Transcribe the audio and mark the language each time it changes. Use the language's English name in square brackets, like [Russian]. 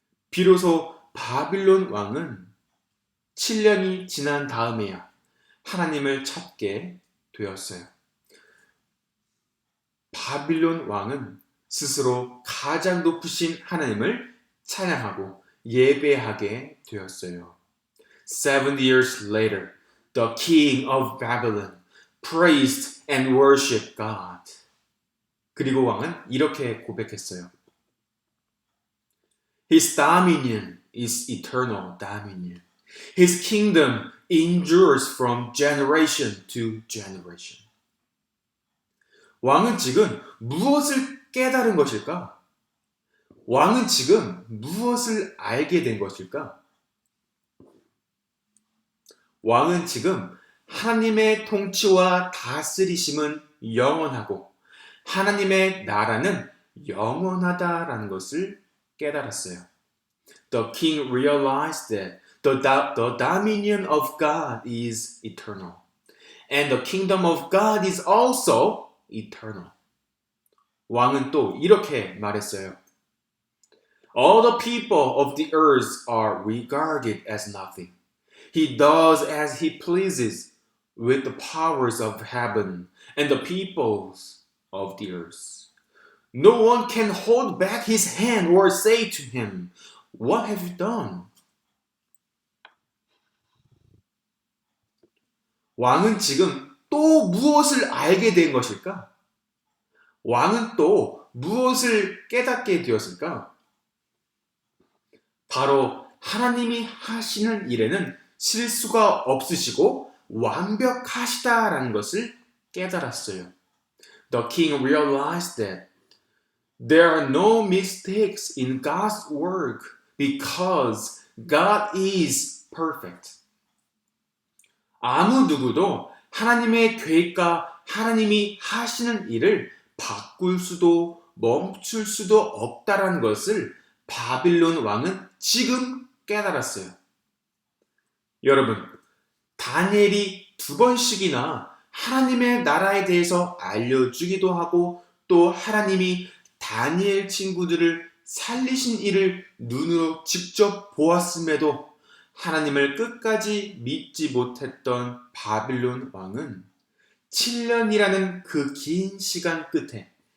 [Korean] 비로소 바빌론 왕은 7년이 지난 다음에야 하나님을 찾게 되었어요. 바빌론 왕은 스스로 가장 높으신 하나님을 찬양하고 예배하게 되었어요. [English] 70 years later, the king of Babylon praised and worshiped God. [Korean] 그리고 왕은 이렇게 고백했어요. [English] His dominion is eternal dominion. His kingdom endures from generation to generation. [Korean] 왕은 지금 무엇을 깨달은 것일까? 왕은 지금 무엇을 알게 된 것일까? 왕은 지금 하나님의 통치와 다스리심은 영원하고 하나님의 나라는 영원하다라는 것을 깨달았어요. [English] The king realized that the dominion of God is eternal. And the kingdom of God is also eternal. [Korean] 왕은 또 이렇게 말했어요. [English] All the people of the earth are regarded as nothing. He does as he pleases with the powers of heaven and the peoples of the earth. No one can hold back his hand or say to him, What have you done? [Korean] 왕은 지금 또 무엇을 알게 된 것일까? 왕은 또 무엇을 깨닫게 되었을까? 바로 하나님이 하시는 일에는 실수가 없으시고 완벽하시다라는 것을 깨달았어요. [English] The king realized that there are no mistakes in God's work because God is perfect. [Korean] 아무 누구도 하나님의 계획과 하나님이 하시는 일을 바꿀 수도 멈출 수도 없다라는 것을 바빌론 왕은 지금 깨달았어요. 여러분, 다니엘이 2번씩이나 하나님의 나라에 대해서 알려주기도 하고 또 하나님이 다니엘 친구들을 살리신 일을 눈으로 직접 보았음에도 하나님을 끝까지 믿지 못했던 바빌론 왕은 7년이라는 그 긴 시간 끝에